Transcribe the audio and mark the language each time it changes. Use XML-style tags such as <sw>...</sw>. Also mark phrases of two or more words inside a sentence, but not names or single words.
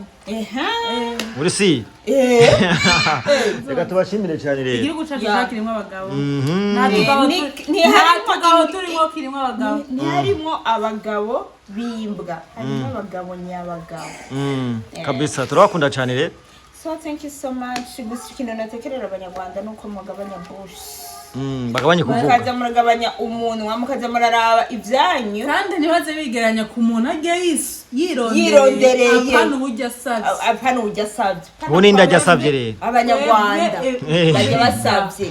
<rn>muri si reka tubashimire cyane rero igihugu cacu kirimo abagabo nta turimo kirimo abagabo ntiharimo abagabo bimbwa harimo abagabo nyabagabo kabisa turabakunda cyane rero.</rn> <en>So thank you so much.</en> <rn>Gusa ikintu natekerera abanyarwanda nuko mugabanya bush. Bagabanye kuvuga. Mukaza muragabanya umunwa mukaza muraraba ivyanyu. Kandi ntibaze bigeranya ku muntu agiye yirondereye. Apana uburyo asavye. Apana uburyo asavye. Ubundi ndajya asavye rero. Abanyarwanda bajya basavye.</rn>